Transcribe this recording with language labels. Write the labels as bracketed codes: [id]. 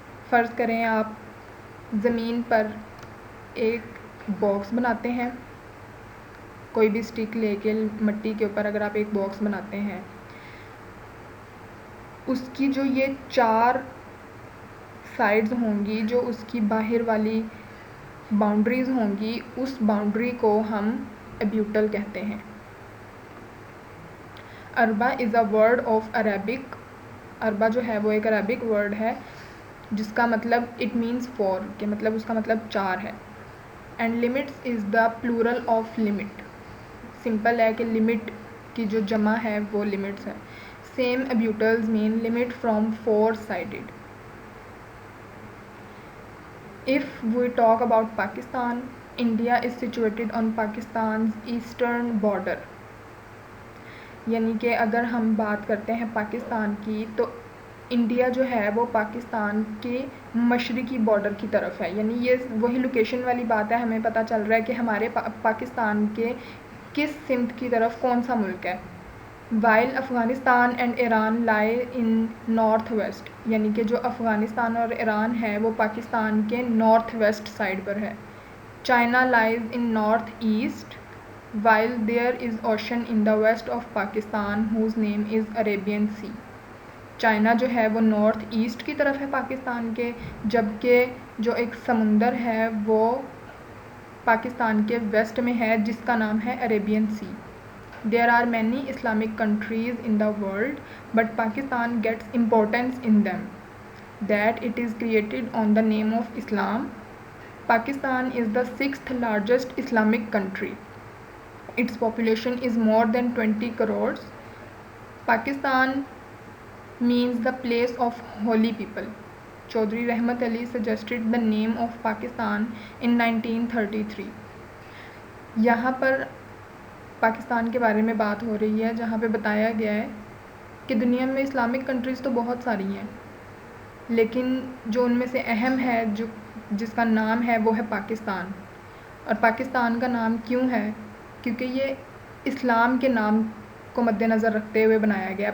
[ur] فرض کریں آپ زمین پر ایک باکس بناتے ہیں, کوئی بھی سٹک لے کے مٹی کے اوپر اگر آپ ایک باکس بناتے ہیں, اس کی جو یہ 4 سائڈز ہوں گی, جو اس کی باہر والی باؤنڈریز ہوں گی, اس باؤنڈری کو ہم ایبیوٹل کہتے ہیں. اربع [en] Is a word of Arabic. [ur] اربع جو ہے وہ ایک عربک ورڈ ہے جس کا مطلب [en] it means [ur] 4, کہ مطلب اس کا مطلب 4 ہے. [en] And limits is the plural of limit. [ur] Simple ہے کہ لمٹ کی جو جمع ہے وہ لمٹس ہے. [en] Same abuttals mean limit from 4 sided. If we talk about Pakistan, India is situated on Pakistan's eastern border. [ur] یعنی کہ اگر ہم بات کرتے ہیں پاکستان کی تو انڈیا جو ہے وہ پاکستان کے مشرقی بارڈر کی طرف ہے، یعنی یہ وہی لوکیشن والی بات ہے، ہمیں پتہ چل رہا ہے کہ ہمارے پاکستان کے کس سمت کی طرف کون سا ملک ہے. [en] while Afghanistan and Iran lie in north west, [ur] یعنی کہ جو افغانستان اور ایران ہے وہ پاکستان کے نارتھ ویسٹ سائڈ پر ہے. [en] China lies in north east while there is ocean in the west of Pakistan whose name is Arabian Sea. [ur] China جو ہے وہ نارتھ ایسٹ کی طرف ہے پاکستان کے، جبکہ جو ایک سمندر ہے وہ پاکستان کے ویسٹ میں ہے جس کا نام ہے Arabian C. [en] There are many Islamic countries in the world, but Pakistan gets importance in them, that it is created on the name of Islam. Pakistan is the 6th largest Islamic country. Its population is more than 20 crores. Pakistan means the place of holy people. Chaudhry Rahmat Ali suggested the name of Pakistan in 1933. [ur] یہاں پر پاکستان کے بارے میں بات ہو رہی ہے جہاں پہ بتایا گیا ہے کہ دنیا میں اسلامک کنٹریز تو بہت ساری ہیں، لیکن جو ان میں سے اہم ہے جس کا نام ہے وہ ہے پاکستان. اور پاکستان کا نام کیوں ہے؟ کیونکہ یہ اسلام کے نام کو مد نظر رکھتے ہوئے بنایا گیا.